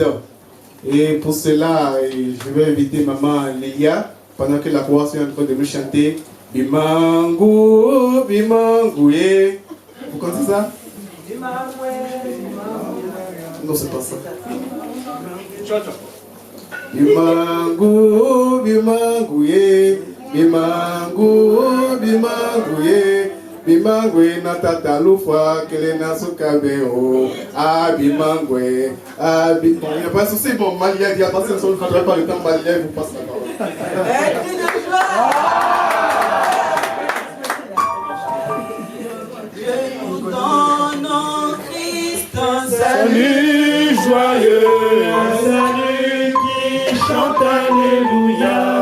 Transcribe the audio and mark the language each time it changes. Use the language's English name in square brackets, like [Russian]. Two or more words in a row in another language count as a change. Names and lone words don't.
[French] Et pour cela, je vais inviter maman Léa, pendant que la chorale est en train de nous chanter Bimangu, Bimangu, yeah. Vous connaissez ça? Non, c'est pas ça. [Kongo] Bimangu, bimangu ye, bimangu, bimangu ye, bimangu ye na tata lufa kele na sukabeo, ah bimangu ye, ah bimangu. [French] Bon, il n'y a pas de souci, bon, Malia dit attention, si on ne faudrait pas le temps, Malia vous passe la parole. Salut joyeux, un salut qui chante Alléluia.